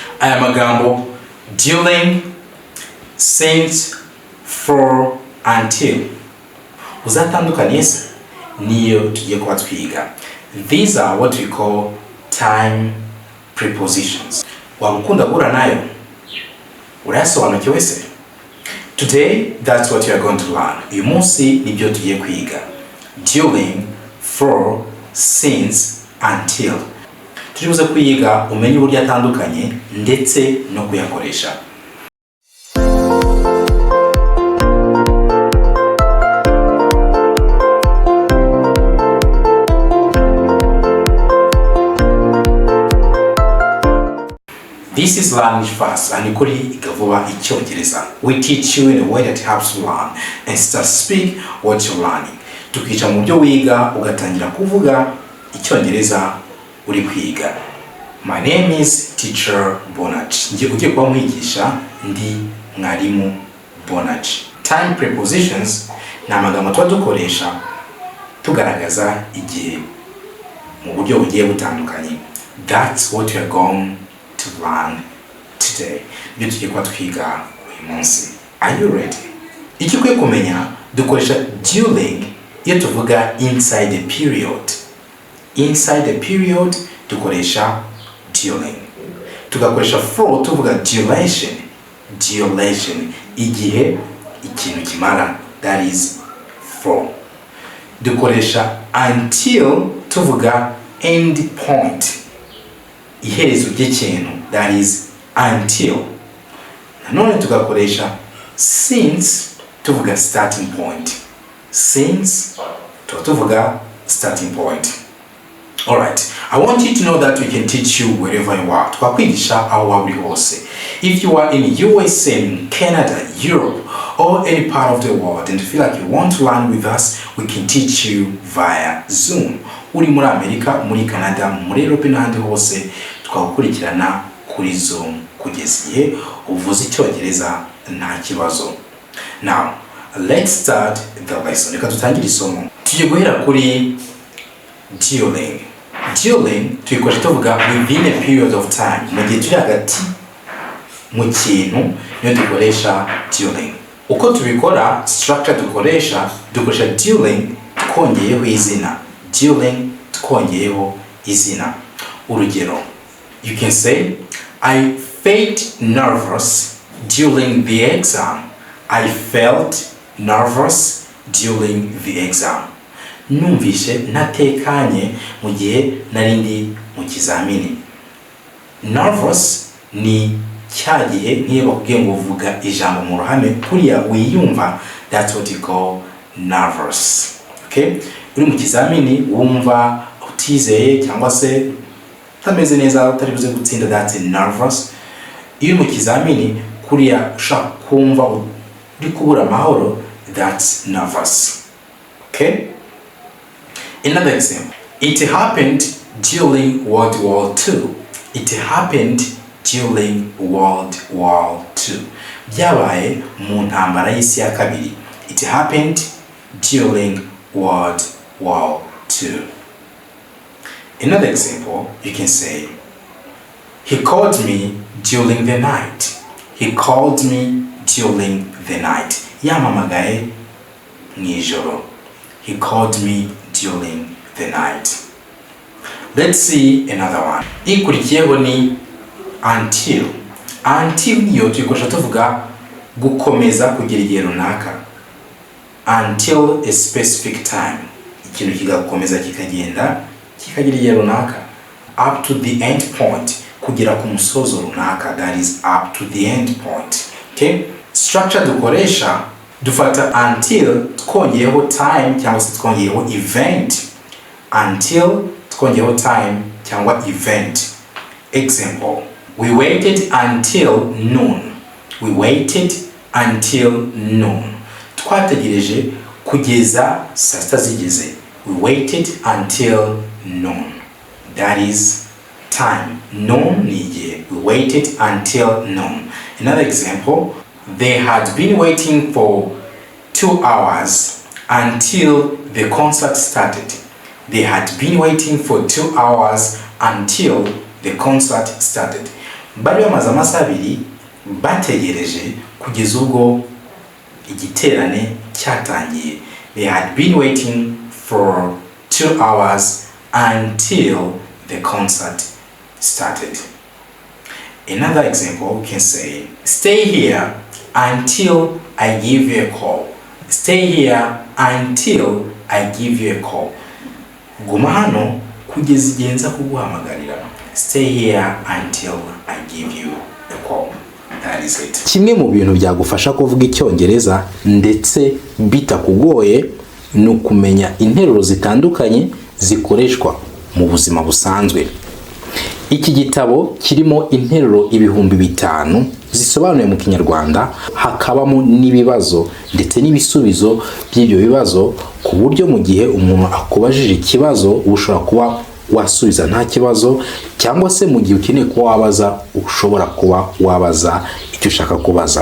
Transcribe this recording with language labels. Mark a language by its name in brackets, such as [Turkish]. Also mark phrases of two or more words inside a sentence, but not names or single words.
[Kinyarwanda] aya magambo [English] during, since, for, until [Kinyarwanda] uzatandukanye se niyo tugiye kuba twiga. [English] These are what we call time prepositions. [Kinyarwanda] Wagukunda guhura nayo? Urayasobanukiwe se? [English] Today, that's what you are going to learn. [Kinyarwanda] Uyu munsi nibyo tugiye kwiga. [English] During, for, since, until. [Kinyarwanda] Turibuze kwiga umenye uburyo atandukanye ndetse no kuyakoresha. [English] This is Language Fast and kuri Iga Vuba Icyongereza. We teach you in a way that helps you learn and start speak what you're learning. [Kinyarwanda] Tukica mu byo wiga ugatangira kuvuga Icyongereza uri kwiga. [English] My name is Teacher Bonach. [Kinyarwanda] Ngiye kugiye kuba mwigisha ndi mwarimu Bonach. [English] Time prepositions [Kinyarwanda] ni amagambo tuba dukoresha tugaragaza igihe mu buryo bugiye butandukanye. [English] That's what we are going to learn today. [Kinyarwanda] Nibyo tugiye kuba twiga uyu munsi. [English] Are you ready? [Kinyarwanda] Icyo ukwiye kumenya, dukoresha during iyo tuvuga [English] inside the period. Inside the period [Kinyarwanda] dukoresha during. Tugakoresha for tuvuga duration. Duration, igihe ikintu kimara, [English] that is for. [Kinyarwanda] Dukoresha until tuvuga [English] end point, [Kinyarwanda] iherezo ry'ikintu, [English] that is until. [Kinyarwanda] Nanone tugakoresha since tuvuga [English] starting point. [Kinyarwanda] Since tuvuga [English] starting point. Alright, I want you to know that we can teach you wherever you are. [Kinyarwanda] Twakwigisha aho waba uri hose. [English] If you are in USA, in Canada, Europe, or any part of the world and feel like you want to learn with us, we can teach you via Zoom. [Kinyarwanda] Uri muri Amerika, muri Canada, muri Europe n'ahandi hose, twagukurikirana kuri Zoom kugeza igihe uvuze Icyongereza nta kibazo. [English] Now, let's start the lesson. [Kinyarwanda] Reka tutangire isomo. Tugiye guhera kuri during. During tuyikoresha tuvuga [English] within a period of time. [Kinyarwanda] Mu gihe turi hagati mu kintu niyo dukoresha during. Uko tubikora, structure dukoresha during twongeyeho izina. During twongeyeho izina. Urugero, [English] you can say, I felt nervous during the exam. I felt nervous during the exam. [Kinyarwanda] Numvishe natekanye mu gihe narindi mu kizamini. Nervous ni cya gihe nk'iyo bakubwiye ngo uvuga ijambo mu ruhame kuriya wiyumva, [English] that's what you call nervous. Okay? [Kinyarwanda] Uri mu kizamini wumva utizeye cyangwa se utameze neza utari buze gutsinda, [English] that's nervous. [Kinyarwanda] Iyo mu kizamini kuriya ushaka kumva uri kubura amahoro, [English] that's nervous. Okay? Another example. It happened during World War II. It happened during World War II. [Kinyarwanda] Byabaye mu ntambara y'isi ya kabiri. [English] It happened during World War II. Another example, you can say, he called me during the night. He called me during the night. [Kinyarwanda] Yamamagaye nijoro. [English] He called me during the night. Let's see another one. [Kinyarwanda] Ikurikiyeho ni until. Until niyo tuyikoresha tuvuga gukomeza kugera igihe runaka. [English] Until a specific time. [Kinyarwanda] Ikintu kigakomeza kikagenda kikagira igihe runaka. [English] Up to the end point. [Kinyarwanda] Kugera ku musozo runaka, [English] that is up to the end point. Okay? [Kinyarwanda] Structure dukoresha dufata until twongeyeho time cyangwa se twongeyeho event. Until twongeyeho time cyangwa event. [English] Example, we waited until noon. We waited until noon. [Kinyarwanda] Twategereje kugeza saa sita zigeze. [English] We waited until noon. That is time. [Kinyarwanda] Noon ni igihe. [English] We waited until noon. Another example, they had been waiting for 2 hours until the concert started. They had been waiting for 2 hours until the concert started. [Kinyarwanda] bari bamaze amasaha 2 bategereje kugeza ubwo igiterane cyatangiye. [English] They had been waiting for 2 hours until the concert started. Another example, we can say, stay here until I give you a call. Stay here until I give you a call. [Kinyarwanda] Guma hano kugeza igihe nza kuguhamagarira. [English] Stay here until I give you a call. That is it. [Kinyarwanda] Kimwe mu bintu byagufasha kuvuga Icyongereza ndetse bitakugoye ni ukumenya interuro zitandukanye zikoreshwa mu buzima busanzwe. Iki gitabo kirimo interuro 5,000 zisobanuye mu Kinyarwanda, hakabamo n'ibibazo ndetse n'ibisubizo by'ibyo bibazo, ku buryo mu gihe umuntu akubajije ikibazo ushobora kuba wasubiza nta kibazo, cyangwa se mu gihe ukeneye kuba wabaza ushobora kuba wabaza icyo ushaka kubaza.